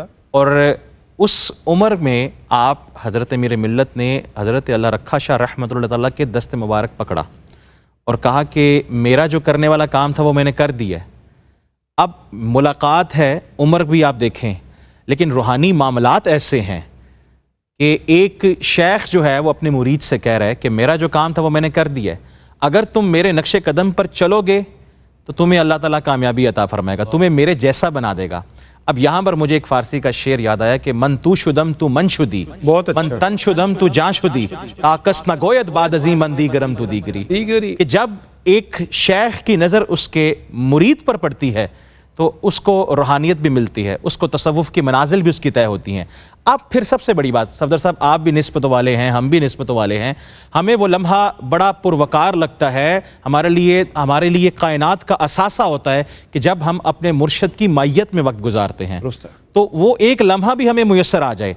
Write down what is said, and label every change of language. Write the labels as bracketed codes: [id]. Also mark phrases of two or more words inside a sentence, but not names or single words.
[ur] اور اس عمر میں آپ حضرت امیر ملت نے حضرت اللہ رکھا شاہ رحمۃ اللہ تعالیٰ کے دست مبارک پکڑا اور کہا کہ میرا جو کرنے والا کام تھا وہ میں نے کر دیا ہے، اب ملاقات ہے، عمر بھی آپ دیکھیں، لیکن روحانی معاملات ایسے ہیں کہ ایک شیخ جو ہے وہ اپنے مرید سے کہہ رہا ہے کہ میرا جو کام تھا وہ میں نے کر دیا ہے، اگر تم میرے نقش قدم پر چلو گے تو تمہیں اللہ تعالیٰ کامیابی عطا فرمائے گا، تمہیں میرے جیسا بنا دے گا۔ اب یہاں پر مجھے ایک فارسی کا شعر یاد آیا کہ [fa] من تو شدم تو من شدی، من تن شدم تو جان شدی، تاکس نہ گوید بعد ازیں من دیگرم تو دیگری۔ [ur] کہ جب ایک شیخ کی نظر اس کے مرید پر پڑتی ہے تو اس کو روحانیت بھی ملتی ہے، اس کو تصوف کی منازل بھی اس کی طے ہوتی ہیں۔ اب پھر سب سے بڑی بات صفدر صاحب، آپ بھی نسبتوں والے ہیں، ہم بھی نسبتوں والے ہیں، ہمیں وہ لمحہ بڑا پروقار لگتا ہے، ہمارے لیے کائنات کا اثاثہ ہوتا ہے کہ جب ہم اپنے مرشد کی مائیت میں وقت گزارتے ہیں تو وہ ایک لمحہ بھی ہمیں میسر آ جائے۔